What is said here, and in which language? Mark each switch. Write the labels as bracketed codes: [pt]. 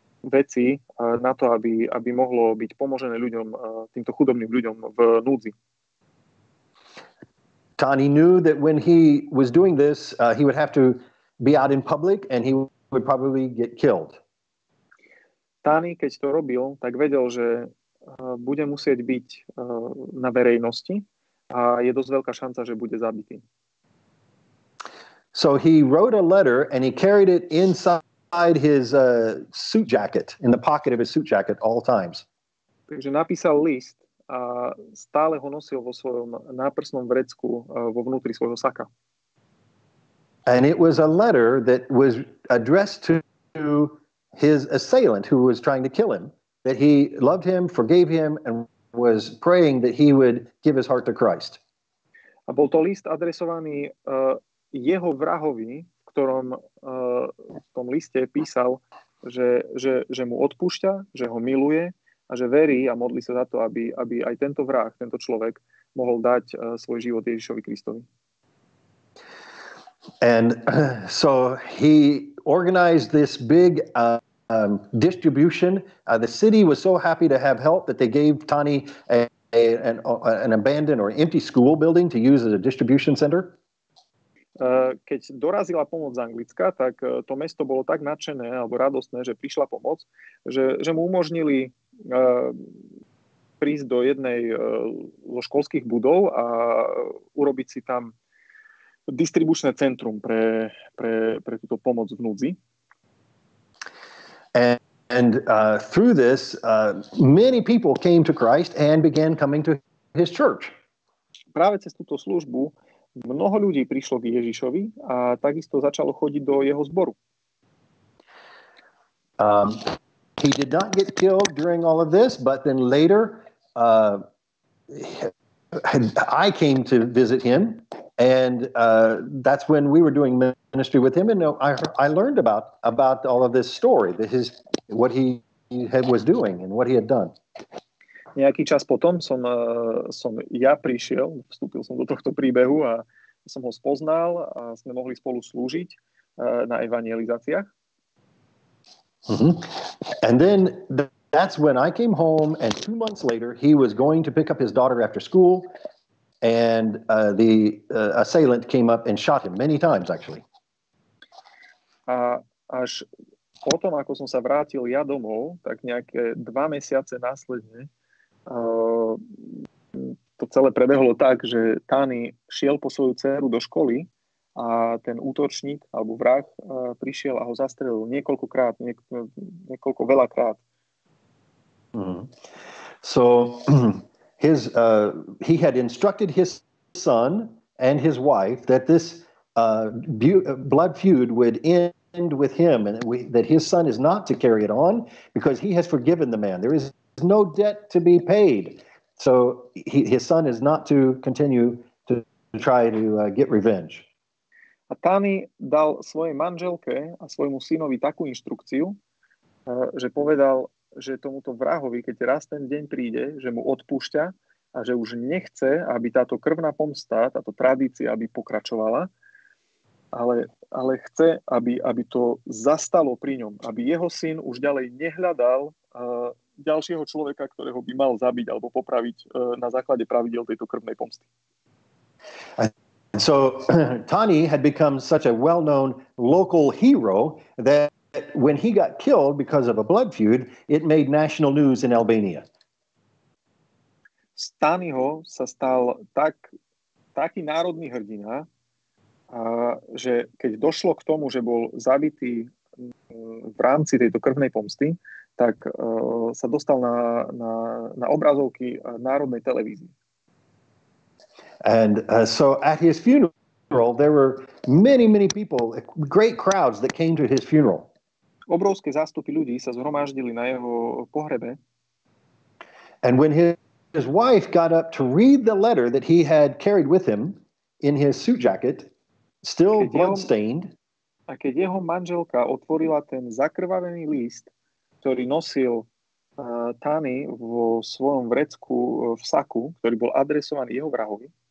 [sk] veci na to, aby mohlo byť pomožené ľuďom, týmto chudobným ľuďom v núdzi. [en] Tani knew that when he was doing this, he would have to be out in public and he would probably get killed. [sk] Tani, keď to robil, tak vedel, že bude musieť byť na verejnosti a je dosť veľká šanca, že bude zabitý. [en] So he wrote a letter and he carried it inside his suit jacket, in the pocket of his suit jacket all times. [sk] Takže napísal list a stále ho nosil vo svojom náprsnom vrecku vo vnútri svojho saka. [en] And it was a letter that was addressed to his assailant who was trying to kill him, that he loved him, forgave him, and was praying that he would give his heart to Christ. [sk] A bol to list adresovaný jeho vrahovi, v ktorom v tom liste písal, že mu odpúšťa, že ho miluje a že verí a modlí sa za to, aby aj tento vrah, tento človek mohol dať svoj život Ježišovi Kristovi. [en] And so he organized this big distribution. The city was so happy to have help that they gave Tani an abandoned or empty school building to use as a distribution center. [sk] Keď dorazila pomoc z Anglicka, tak to mesto bolo tak nadšené alebo radostné, že prišla pomoc, že mu umožnili prísť do jednej zo školských budov a urobiť si tam distribučné centrum pre túto pomoc v núdzi. [en] And through this, many people came to Christ and began coming to his church. [sk] Práve cez túto službu mnoho ľudí prišlo k Ježišovi a takisto začalo chodiť do jeho zboru. [en] He did not get killed during all of this, but then later I came to visit him, and that's when we were doing ministry with him, and I learned about all of this story, what he was doing and what he had done. [sk] Nejaký čas potom som ja prišiel, vstúpil som do tohto príbehu a som ho spoznal a sme mohli spolu slúžiť na evangelizáciách. Mm-hmm. [en] And then that's when I came home, and 2 months later he was going to pick up his daughter after school, and the assailant came up and shot him many times, actually. [sk] A až potom, ako som sa vrátil ja domov, tak nejaké 2 mesiace následne to celé prebehlo tak, že Tani šiel po svoju dceru do školy a ten útočník alebo vrah prišiel a ho zastrelil niekoľkokrát, veľakrát. Mm. [en] So he had instructed his son and his wife that this blood feud would end with him, and that his son is not to carry it on because he has forgiven the man. There is no debt to be paid. So his son is not to continue to try to get revenge. [sk] A Tani dal svojej manželke a svojmu synovi takú inštrukciu, že povedal, že tomuto vrahovi, keď raz ten deň príde, že mu odpúšťa a že už nechce, aby táto krvná pomsta, táto tradícia, aby pokračovala, ale chce, aby to zastalo pri ňom, aby jeho syn už ďalej nehľadal ďalšieho človeka, ktorého by mal zabiť alebo popraviť na základe pravidel tejto krvnej pomsty. [en] And so Tani had become such a well-known local hero that when he got killed because of a blood feud, it made national news in Albania. [sk] Z Taniho sa stal taký národný hrdina, že keď došlo k tomu, že bol zabitý v rámci tejto krvnej pomsty, tak sa dostal na obrazovky národnej televízie. [en] And so at his funeral, there were many people, great crowds that came to his funeral. [sk] Obrovské zástupy ľudí sa zhromaždili na jeho pohrebe. [en] And when his wife got up to read the letter that he had carried with him in his suit jacket, still blood-stained. [sk] A keď jeho manželka otvorila ten zakrvavený list, ktorý nosil Tani vo svojom vrecku v saku, ktorý bol adresovaný jeho vrahovi,